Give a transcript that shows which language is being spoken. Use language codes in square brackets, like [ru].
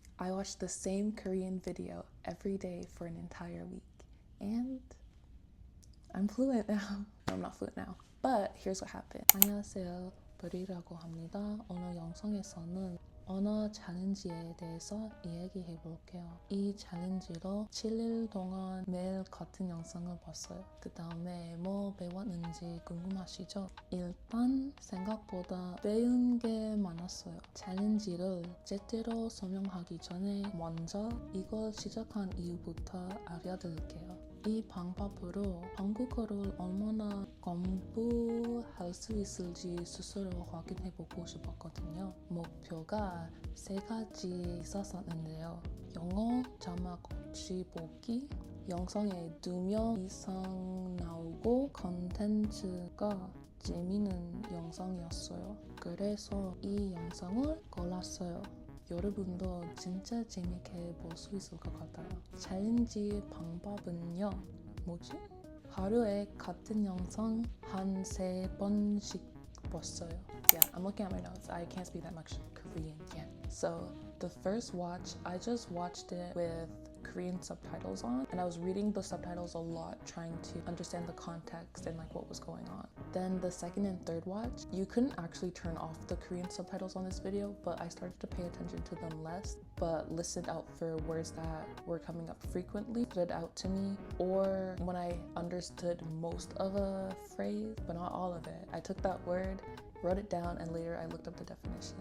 [en] I watched the same Korean video every day for an entire week. And I'm fluent now. No, I'm not fluent now. But here's what happened. [ko] 안녕하세요. 브리라고 합니다. 오늘 영상에서는 언어 챌린지에 대해서 이야기해 볼게요. 이 챌린지로 7일 동안 매일 같은 영상을 봤어요. 그 다음에 뭐 배웠는지 궁금하시죠? 일단 생각보다 배운 게 많았어요. 챌린지를 제대로 설명하기 전에 먼저 이걸 시작한 이유부터 알려드릴게요. 이 방법으로 한국어를 얼마나 공부할 수 있을지 스스로 확인해보고 싶었거든요. 목표가 3가지 있었는데요. 영어 자막 없이 보기, 영상에 2명 이상 나오고 컨텐츠가 재미있는 영상이었어요. 그래서 이 영상을 골랐어요. 여러분도 진짜 재밌게 볼 수 있을 것 같아요. 챌린지 방법은요. 하루에 같은 영상 한 3번씩 봤어요. [en] Yeah, I'm looking at my notes. I can't speak that much Korean yet. So the first watch, I just watched it with Korean subtitles on, and I was reading the subtitles a lot, trying to understand the context and like what was going on. Then the second and third watch, you couldn't actually turn off the Korean subtitles on this video, but I started to pay attention to them less, but listened out for words that were coming up frequently, stood out to me, or when I understood most of a phrase, but not all of it. I took that word, wrote it down, and later I looked up the definition.